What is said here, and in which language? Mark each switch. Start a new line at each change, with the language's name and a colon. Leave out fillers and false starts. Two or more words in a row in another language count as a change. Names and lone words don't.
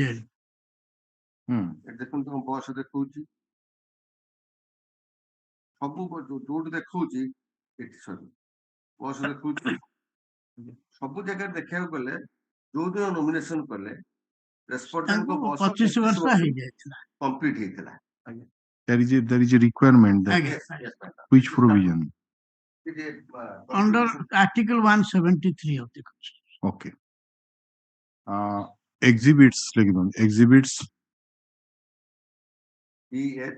Odia: ଦେଖନ୍ତୁ ତମ ବୟସ ଦେଖଉଛି ସବୁ ଯୋଉଠି ଦେଖଉଛି ଏଠି ସରି ବୟସ ଦେଖଉଛି ସବୁ ଜାଗାରେ ଦେଖିବାକୁ ଗଲେ ଯୋଉଦିନ ନୋମିନେସନ କଲେ ରେସ୍ପଣ୍ଡେଣ୍ଟଙ୍କ ତାଙ୍କୁ ବୟସ 25 ବର୍ଷ ହେଇଯାଇଥିଲା। କମ୍ପ୍ଲିଟ ହେଇଥିଲା
English: there is a requirement that
Odia: ଆଜ୍ଞା।
English: which provision? Under Article 173 of the Constitution. Okay. Exhibits exhibits EH